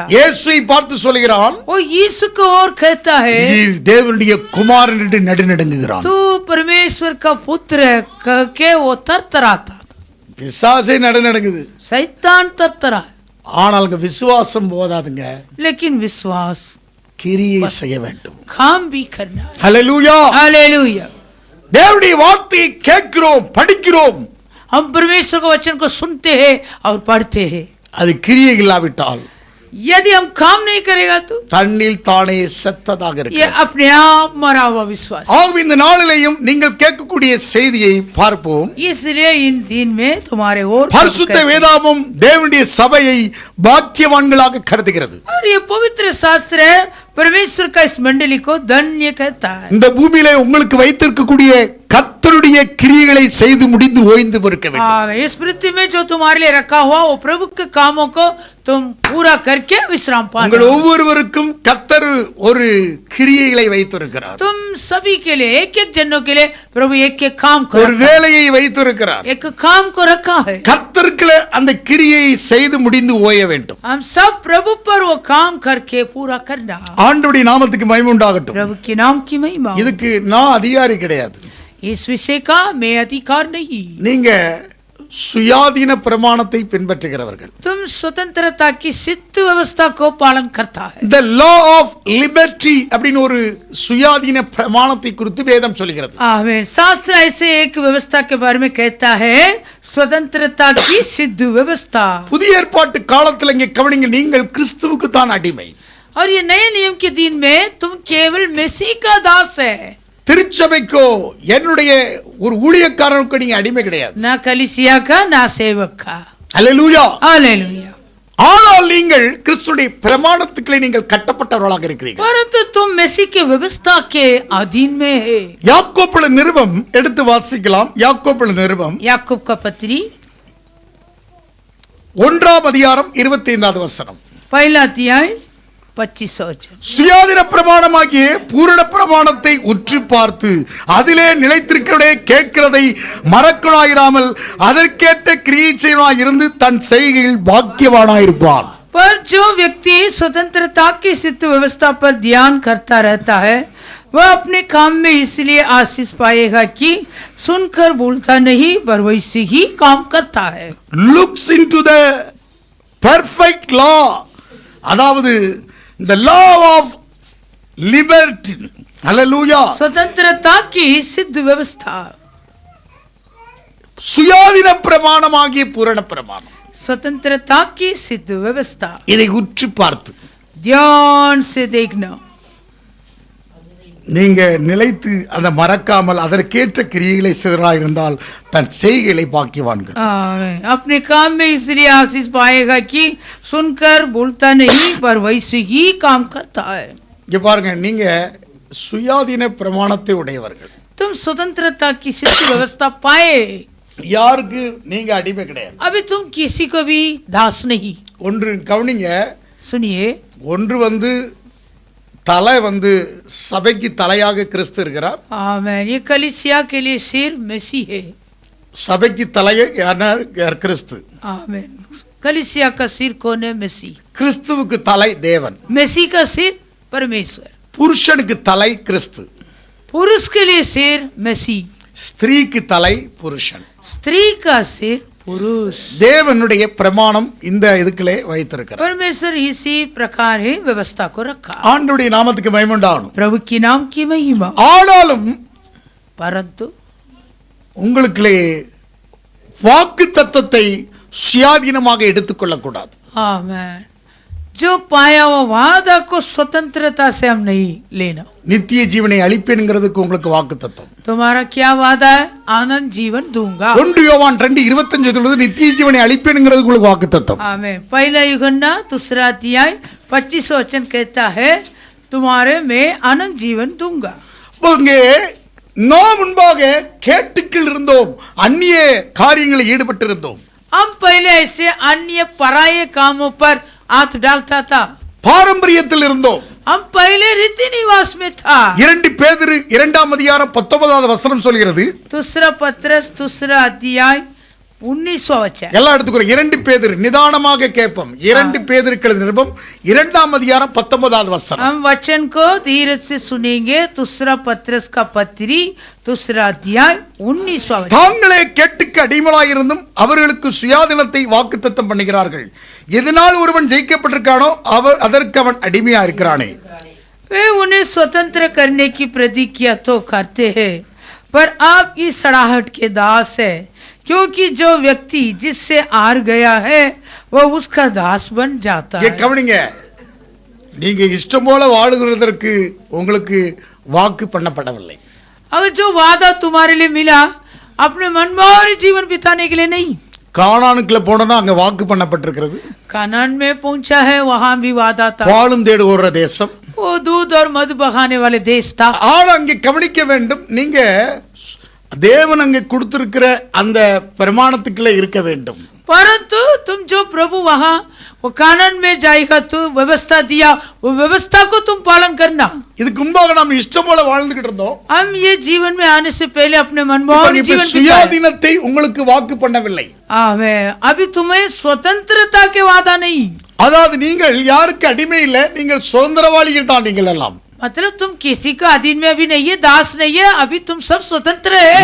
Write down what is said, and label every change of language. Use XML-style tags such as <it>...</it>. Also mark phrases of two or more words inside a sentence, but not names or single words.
<ta>இயேசுவை பார்த்து சொல்கிறான்,</ta> <hi>वो यीशु को और कहता है,</hi> <ta>நீர் தேவனுடைய குமாரன் என்று நடுநடுங்குகிறான்.</ta> <hi>तू परमेश्वर का पुत्र है कह के वो तरतराता,</hi> <ta>பிசாசே நடுநடுங்குது.</ta> <hi>शैतान तरतरा,</hi> <ta>ஆனால் அங்க விசுவாசம் போதாதுங்க,</ta> <hi>लेकिन विश्वास</hi> <ta>கிரியை செய்ய வேண்டும்.</ta> <hi>काम भी करना है।</hi> <ta>ஹல்லேலூயா.</ta> <hi>हालेलुया।</hi> <ta>தேவனுடைய வார்த்தையை கேட்கிறோம், படிக்கிறோம்,</ta> <hi>हम परमेश्वर के वचन को सुनते हैं और पढ़ते हैं,</hi> <ta>அது கிரியை இல்லாவிட்டால்</ta> <hi>यदि हम काम नहीं करेगा तो</hi> <ta>தன்னில் தானே செத்ததாக</ta> <hi>ये</hi> <ta>இருக்கு.</ta> <hi>अपने आप मरा हुआ विश्वास।</hi> <ta>ஆகவே இந்த நாளிலேயும் நீங்கள் கேட்கக்கூடிய செய்தியை பார்ப்போம்.</ta> <hi>इसलिए इन दिन में तुम्हारे और</hi> <ta>பரிசுத்த வேதாகமம் தேவனுடைய சபையை பாக்கியவான்களாக கருதுகிறது.</ta> <hi>और ये पवित्र शास्त्र है परमेश्वर का इस मंडली को धन्य कहता है।</hi> <ta>இந்த பூமியிலே உங்களுக்கு வைத்திருக்கக்கூடிய கர்த்தருடைய கிரியைகளை செய்து முடிந்து ஓய்ந்து இருக்க வேண்டும்.</ta> <hi>इस पृथ्वी में जो तुम्हारे लिए रखा हुआ वो प्रभु के कामों को तुम पूरा करके विश्राम</hi> <ta>உங்கள்</ta> <hi>पाना।</hi> <ta>ஒவ்வொருவருக்கும் கர்த்தர் ஒரு கிரியைகளை வைத்திருக்கிறார்,</ta> <hi>तुम सभी के लिए एक एक जनों के लिए प्रभु एक एक काम को</hi> <ta>ஒரு வேலையை வைத்திருக்கிறார்.</ta> <hi>एक काम को रखा है।</hi> <ta>கர்த்தருக்குள்ள அந்த கிரியையை செய்து முடிந்து ஓய வேண்டும்.</ta> <hi>हम सब प्रभु पर वो काम करके पूरा करना।</hi> <ta>ஆண்டவருடைய நாமத்துக்கு மகிமை உண்டாகட்டும்.</ta> <hi>प्रभु के नाम की महिमा।</hi> <ta>இதுக்கு நான் அதிகாரி கிடையாது,</ta> <hi>इस विषय का मैं अधिकार नहीं।</hi> <ta>நீங்க சுயாதீன பிரமாணத்தை பின்பற்றுகிறவர்கள்.</ta> <hi>तुम स्वतंत्रता की सिद्ध व्यवस्था को पालन करता है।</hi> <en>The law of liberty</en> <ta>அப்படின்னு ஒரு சுயாதீன பிரமாணத்தை குறித்து வேதம் சொல்கிறது.</ta> <hi>आमीन। शास्त्र ऐसे एक व्यवस्था के बारे में कहता है, स्वतंत्रता की सिद्ध व्यवस्था।</hi> <ta>புதிய ஏற்பாட்டு காலத்துல இங்க கவனிங்க, நீங்கள் கிறிஸ்துவுக்கு தான் அடிமை.</ta> <hi>और ये नए नियम के दिन में तुम केवल मसीह का दास है,</hi> <ta>திருச்சபைக்கோ என்னுடைய ஒரு ஊழியக்காரனுக்கு நீங்க அடிமை கிடையாது.</ta> <hi>ना कलीसिया का ना सेवक का।</hi> <ta>அல்லேலூயா.</ta> <hi>हालेलुया।</hi> <ta>ஆனால் நீங்கள் கிறிஸ்துடைய பிரமாணத்துக்குள்ளே நீங்கள் கட்டப்பட்டவர்களாக இருக்கிறீர்கள்.</ta> <hi>परंतु तुम मसीह की व्यवस्था के अधीन में है।</hi> <ta>யாக்கோபு நிருபம் எடுத்து வாசிக்கலாம். யாக்கோபு நிருபம்</ta> <hi>याकूब का पत्री</hi> <ta>1ஆம் அதிகாரம் 25வது வசனம்.</ta> <hi>पहला अध्याय 25 वचन।</hi> <ta>சுயாதீன பிரமாணமாகிய பூரண பிரமாணத்தை உற்று பார்த்து அதிலே நிலைத்திருக்கிறவனே கேட்கிறதை மறக்கனாயிராமல் அதற்கேற்ற கிரியை செய்வனாய் இருந்து தன் செய்கையில் பாக்கியவானாயிருப்பான்.</ta> <hi>पर जो व्यक्ति स्वतंत्रता की सिद्ध व्यवस्था पर ध्यान करता रहता है वह अपने काम में इसलिए आशीष पाएगा कि सुनकर भूलता नहीं पर वैसे ही काम करता है।</hi> <en>looks into the perfect law, அதாவது the law of liberty. Hallelujah.</en> <hi>स्वतंत्रता की सिद्ध व्यवस्था,</hi> <ta>சுயாதீன பிரமாணமாகிய பூரண பிரமாணம்,</ta> <hi>स्वतंत्रता की सिद्ध व्यवस्था</hi> <ta>இதை உற்று பார்த்து</ta> <hi>ध्यान से देखना।</hi> <ta>நீங்க நிலைத்து அதை மறக்காமல் அதற்கேற்ற கிரியைகளை செய்தவராக இருந்தால் தன் செய்கைகளை பாக்கியவான்கள்.</ta> <hi>अपने काम में इसलिए आशीष पाएगा कि सुनकर भूलता नहीं पर वैसे ही काम करता है।</hi> <ta>இங்க பாருங்க, நீங்க சுயாதீன பிரமாணத்தை உடையவர்கள்.</ta> <hi>तुम स्वतंत्रता की सिद्ध व्यवस्था पाए,</hi> <ta>யாருக்கு நீங்க அடிமை கிடையாது.</ta> <hi>अभी तुम किसी को भी दास नहीं।</hi> <ta>ஒன்று கவனிங்க,</ta> <hi>सुनिए,</hi> <ta>ஒன்று தலை சபைக்கு தலையாக கிறிஸ்து இருக்கிறார்.</ta> <hi>आमीन। ये कलीसिया के लिए सिर मसीह है।</hi> <ta>சபைக்கு தலையே யார்? கிறிஸ்து.</ta> <hi>आमीन। कलीसिया का सिर कौन है? मसीह।</hi> <ta>கிறிஸ்துவுக்கு தலை தேவன்.</ta> <hi>मसीह का सिर परमेश्वर।</hi> <ta>புருஷனுக்கு தலை கிறிஸ்து.</ta> <hi>पुरुष के लिए सिर मसीह।</hi> <ta>ஸ்திரீக்கு தலை புருஷன்.</ta> <hi>स्त्री का सिर पुरुष।</hi> <ta>தேவனுடைய பிரமாணம் இந்த இதுக்குள்ளே வைத்திருக்கிறார்.</ta> <hi>परमेश्वर इसी प्रकार ही व्यवस्था को रखा।</hi> <ta>ஆண்டவருடைய நாமத்துக்கு மகிமை உண்டாகணும்.</ta> <hi>प्रभु की नाम की महिमा।</hi> <ta>ஆனாலும்</ta> <hi>परंतु</hi> <ta>உங்களுக்குள்ளே வாக்கு தத்தத்தை சுயாதீனமாக எடுத்துக்கொள்ளக்கூடாது.</ta> <hi>आमीन। जो पाया वो वादा को स्वतंत्रता से हम नहीं लेना।</hi> <ta>நித்திய ஜீவனை அளிப்பேன்ங்கிறதுக்கு உங்களுக்கு வாக்கு தத்தம்.</ta> <hi>तुम्हारा क्या वादा है? आनंद जीवन दूंगा।</hi> <ta>1 யோவான் 2:25 சொல்லுது நித்திய ஜீவனை அளிப்பேன்ங்கிறதுக்கு உங்களுக்கு வாக்கு தத்தம்.</ta> <hi>आमीन। पहला यूहन्ना 2 अध्याय 25 वचन कहता है तुम्हारे में आनंद जीवन दूंगा।</hi> <ta>இங்கே நாம் முன்பாக கேட்டுக்கள் இருந்தோம், அந்நிய காரியங்களில் ஈடுபட்டு இருந்தோம்.</ta> <hi>हम पहले ऐसे अन्य पराये कामों पर हाथ डालता था।</hi> <ta>பாரம்பரியத்தில் இருந்தோம்.</ta> <hi>हम पहले रीति निवास में था।</hi> <ta>2 பேதுரு 2ஆம் அதிகாரம் 19வது வசனம் சொல்கிறது,</ta> <hi>दूसरा पत्रस 2 अध्याय 19वां वचन।</hi> <ta>எல்லாம் எடுத்துக்கிறோம். 2 பேதுரு நிதானமாக கேட்போம். 2 பேதுருக்கு எழுதின நிருபம் 2ஆம் அதிகாரம் 19வது வசனம்.</ta> <hi>हम वचन को धीरज से सुनेंगे। दूसरा पत्रस का पत्री दूसरा अध्याय 19वां वचन।</hi> <ta>தாங்களே கேட்டுக்கு அடிமையாயிருந்தும் அவர்களுக்கு சுயாதீனத்தை வாக்குத்தத்தம் பண்ணுகிறார்கள். எதனால் ஒருவன் ஜெயிக்கப்பட்டிருக்கானோ அதற்கு அவன் அடிமையா இருக்கிறானே.</ta> <hi>वे उन्हें स्वतंत्र करने की प्रतिज्ञा तो करते हैं, पर आपकी सड़ाहट के दास है, क्योंकि जो व्यक्ति जिससे हार गया है वह उसका दास बन जाता है।</hi> <ta>கவனிங்க, நீங்க இஷ்டம் போல வாழுகிறதற்கு உங்களுக்கு வாக்கு பண்ணப்படவில்லை.</ta> <hi>अगर जो वादा तुम्हारे लिए मिला अपने मनमानी जीवन बिताने के लिए नहीं।</hi> <ta>கானானுக்குள்ள போனா அங்க வாக்கு பண்ணப்பட்டிருக்கிறது.</ta> <hi>कानान में पहुंचा है, वहां भी वादा था।</hi> <ta>பாலும் தேடு ஓடுற தேசம்,</ta> <hi>वो दूध और मधु बहाने वाले देश था।</hi> <ta>ஆனா அங்கே கவனிக்க வேண்டும், நீங்க தேவன் அங்கே கொடுத்திருக்கிற அந்த பிரமாணத்துக்குள்ள இருக்க வேண்டும்.</ta> <hi>परंतु तुम जो प्रभु वहां वो कानन में जाएगा, तो व्यवस्था दिया, वो व्यवस्था को तुम पालन करना।</hi> <ta>இதுக்கு முன்பாக நாம் இஷ்டம் போல வாழ்ந்துகிட்டு இருந்தோம்.</ta> <hi>हम ये जीवन में आने से पहले अपने मनमोहन जीवन</hi> <ta>சுயாதீனத்தை உங்களுக்கு வாக்கு பண்ணவில்லை.</ta> <hi>अभी तुम्हें स्वतंत्रता के वादा नहीं।</hi> <ta>அதாவது நீங்கள் யாருக்கு அடிமை இல்லை, நீங்கள் சுதந்திரவாளிகள் தான். நீங்கள் எல்லாம்</ta> <hi>मतलब तुम किसी का अधीन में अभी नहीं है, दास नहीं है, अभी तुम सब स्वतंत्र है।</hi>